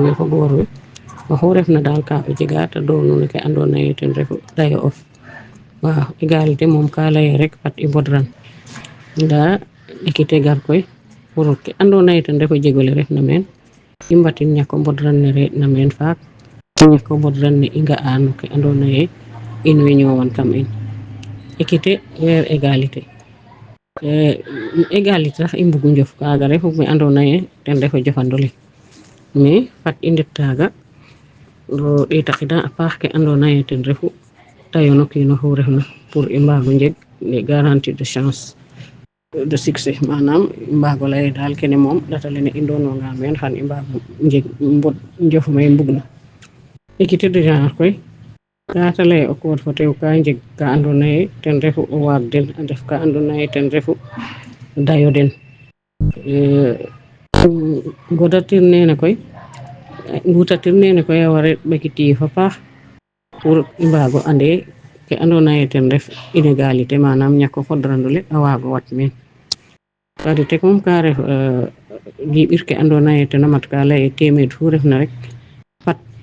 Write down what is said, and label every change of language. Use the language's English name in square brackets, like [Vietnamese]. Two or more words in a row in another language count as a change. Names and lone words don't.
[Serer] we fo goor we oxu refna daal ka o jega ta doonu no ke ando naye ten refu dayo of waaw égalité moom ka leye rek fat i mbodran nda équité gar koy pour ke ando naye ten refu jegole ref na meen i mbatin ñako mbodran ne reend na meen faak ñako mbodran ne i nga'a no ke ando naye in way ñowan kam in [French] équité vers égalité égalité [Serer] sax i mbugu njof kaga refu me ando naye ten refu jofandole mais fat i ndet taga ɗeta qida a paax ke ando naye ten refu tayo no kiino xu refna pour i mbaago njeg [French] les garanties de chance de succès [Serer] manam i mbaago leye daal kene moom ɗata lene i ndoonwanga meen xan i mbaago njeg mbod njof me i mbugna [French] équité de genre [Serer] koy ka te leye o koor fo tew ka njeg ka ando naye ten refu o waag den a ndef ka ando naye ten refu dayo den ngodatir nene koy ngutatir nene koy a ware ɓekit yiif a paax pour i mbaago ande ke ando naye ten ref inégalité manam ñako fodranole a waago wat meen parité moom ka ref liɓir ke ando naye tena mat ka leye temeed fu refna rek fat